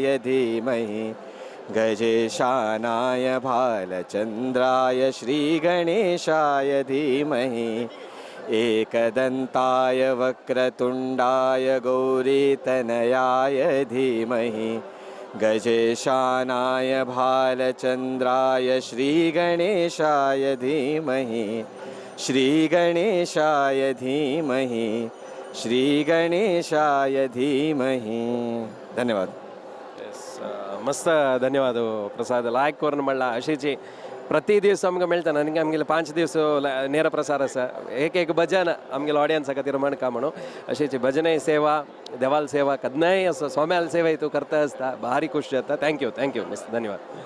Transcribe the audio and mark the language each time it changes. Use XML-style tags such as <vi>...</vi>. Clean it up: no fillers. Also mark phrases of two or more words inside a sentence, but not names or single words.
<sa>धीमहि गजेशानाय भालचन्द्राय श्रीगणेशाय धीमहि एकदन्ताय वक्रतुण्डाय गौरीतनयाय धीमहि गजेशानाय भालचन्द्राय श्रीगणेशाय धीमहि श्रीगणेशाय धीमहि श्रीगणेशाय धीमहि धन्यवाद.</sa> <kok>मस्त धन्यवाद प्रसाद लायक करून म्हणला अशीची प्रति दीस आमकां मेळटा आनी आमगेले 5 दीस नेर प्रसार आसा एक भजन आमगेले ऑडियन्सा खातीर म्हणका म्हणून अशीची भजनय सेवा देवाल सेवा कदनाय असो सोम्याल सेवा तूं करता आसता भारी खुश जाता. थँक्यू मस्त धन्यवाद.</kok>